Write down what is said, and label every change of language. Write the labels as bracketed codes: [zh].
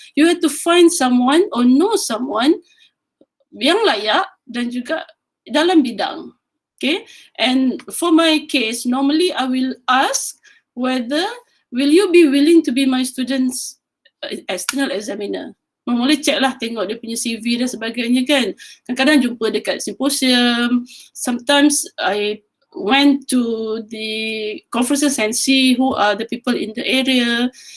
[en] You have to find someone or know someone [ms] yang layak dan juga dalam bidang. [en] Okay, and for my case, normally I will ask whether will you be willing to be my student's external examiner. [ms] Boleh check lah, tengok dia punya CV dan sebagainya kan. Kadang-kadang jumpa dekat simposium. [en] Sometimes I went to the conferences and see who are the people in the area.